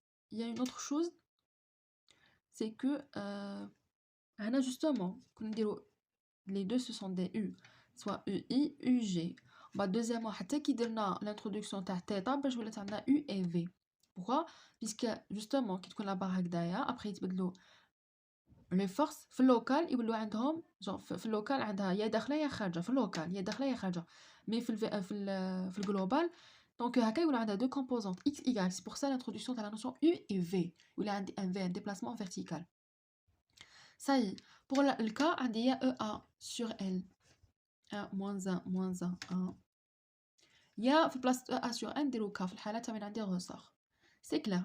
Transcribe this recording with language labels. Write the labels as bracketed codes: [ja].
[fr] Il y a une autre chose, c'est que justement, les deux ce sont des U, soit UI, UG. Bah, deuxièmement, [ar] حتى كي درنا [fr] l'introduction تاع θ باش ولات عندنا U et V. Pourquoi? [ar] Puisque justement كي تكون لا بار هكذايا [fr] après يتبدلوا les forces [ar] في اللوكال يولوا عندهم في اللوكال عندها يا داخله يا خارجه في اللوكال يا داخله يا خارجه مي في الجلوبال دونك هكا يولوا عندها [fr] deux composantes x y. C'est pour ça l'introduction de la notion u et v où il y a un v, un déplacement vertical. Ça y est, pour le cas عندي يا ea sur l 1 moins 1 moins 1 1 يا في بلاصه ea sur n نديرو k في الحاله تاع من عندي ressort. C'est clair.